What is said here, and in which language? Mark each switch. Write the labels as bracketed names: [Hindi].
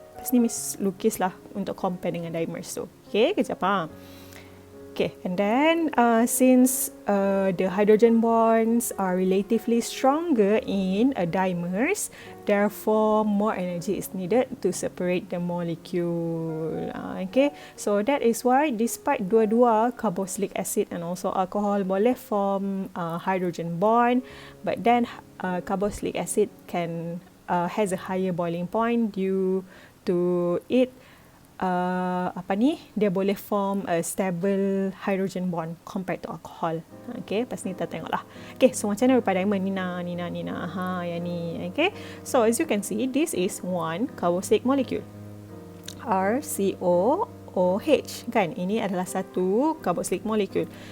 [Malay] Lepas ni Miss lukislah untuk compare dengan dimers tu. [English] Okay, kejap Okay, and then since the hydrogen bonds are relatively stronger in a dimers, therefore more energy is needed to separate the molecule. Okay, so that is why despite dua-dua carboxylic acid and also alcohol boleh form hydrogen bond, but then carboxylic acid has a higher boiling point due to it. [Malay] Dia boleh [English] form a stable hydrogen bond compared to alcohol. Okay, [Malay] lepas ni kita tengoklah. Okay, so macam mana rupa diamond? Nina. Yang ni. [English] Okay, so as you can see, this is one carboxylic molecule. RCOOH, kan? [Malay] Ini adalah satu carboxylic molecule.